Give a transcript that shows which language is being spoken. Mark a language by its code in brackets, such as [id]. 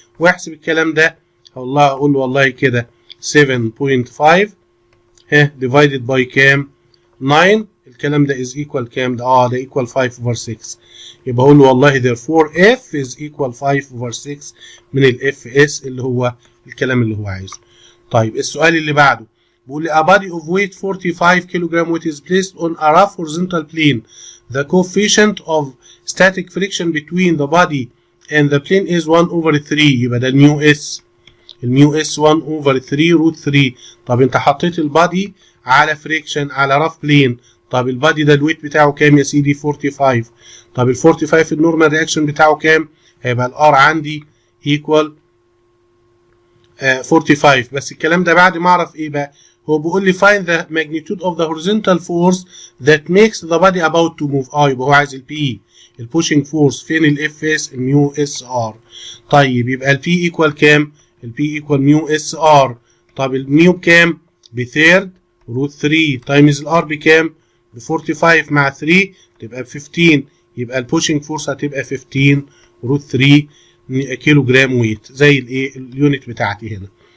[ar] واحسب الكلام ده والله اقول له والله كده 7.5 [en] divided by [ar] كام؟ 9. الكلام ده [en] is equal [ar] كام؟ ده ده equal 5 over 6. يبقى اقول له والله [en] therefore F is equal 5 over 6 [ar] من الاف اس اللي هو الكلام اللي هو عايزه. طيب السؤال اللي بعده بيقول لي [en] a body of weight 45 kilogram weight is placed on a rough horizontal plane. The coefficient of static friction between the body and the plane is 1 over 3. [ar] يبقى ده الميو اس. الميو اس [en] 1 over 3 root 3. [ar] طب انت حطيت البادي على فريكشن على راف بلين. طب البادي ده الويت بتاعه كام يا سيدي؟ 45. طب ال 45 النورمال رياكشن بتاعه كام؟ هيبقى الار عندي ايكوال 45. بس الكلام ده بعد ما اعرف ايه بقى؟ هو بيقول لي [en] find the magnitude of the horizontal force that makes the body about to move. [ar] يبقى هو عايز البي البوشنج فورس. فين الاف اس؟ الميو اس ار. طيب يبقى البي ايكوال كام؟ البي ايكوال ميو اس ار. طب الميو بكام؟ بثيرد روت 3 تايمز الار بكام؟ ب 45 مع 3 تبقى ب 15. يبقى البوشنج فورس هتبقى 15 روت 3 كيلو جرام ويت زي الايه اليونت بتاعتي هنا.